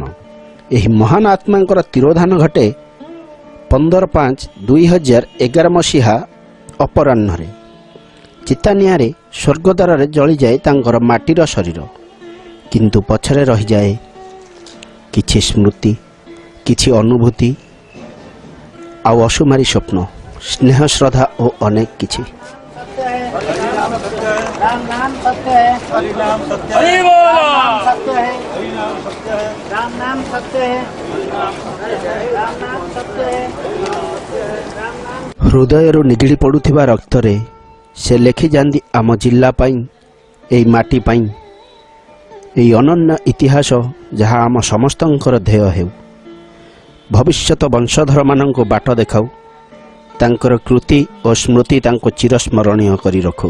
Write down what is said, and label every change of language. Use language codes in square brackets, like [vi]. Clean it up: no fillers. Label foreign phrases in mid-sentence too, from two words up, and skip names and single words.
[or] ଏହି ମହାନ ଆତ୍ମାଙ୍କର ତିରୋଧାନ ଘଟେ 15/5/2011 ମସିହା ଅପରାହ୍ନରେ। ଚିତା ନିଆଁରେ ସ୍ୱର୍ଗଦ୍ୱାରରେ ଜଳିଯାଏ ତାଙ୍କର ମାଟିର ଶରୀର, କିନ୍ତୁ ପଛରେ ରହିଯାଏ କିଛି ସ୍ମୃତି, କିଛି ଅନୁଭୂତି, ଆଉ ଅସୁମାରୀ ସ୍ୱପ୍ନ, ସ୍ନେହ, ଶ୍ରଦ୍ଧା ଓ ଅନେକ କିଛି। [hi] राम नाम सत्य है, हरि नाम सत्य है, हरि नाम सत्य है, हरि नाम सत्य है, राम नाम सत्य है, राम नाम सत्य है, राम नाम। [or] ହୃଦୟରୁ ନିଗିଡ଼ି ପଡ଼ୁଥିବା ରକ୍ତରେ ସେ ଲେଖି ଯାଆନ୍ତି ଆମ ଜିଲ୍ଲା ପାଇଁ, ଏଇ ମାଟି ପାଇଁ, ଏହି ଅନନ୍ୟ ଇତିହାସ ଯାହା ଆମ ସମସ୍ତଙ୍କର ଧ୍ୟେୟ ହେଉ। ଭବିଷ୍ୟତ ବଂଶଧରମାନଙ୍କୁ ବାଟ ଦେଖାଉ, ତାଙ୍କର କୃତି ଓ ସ୍ମୃତି ତାଙ୍କୁ ଚିରସ୍ମରଣୀୟ କରି ରଖୁ।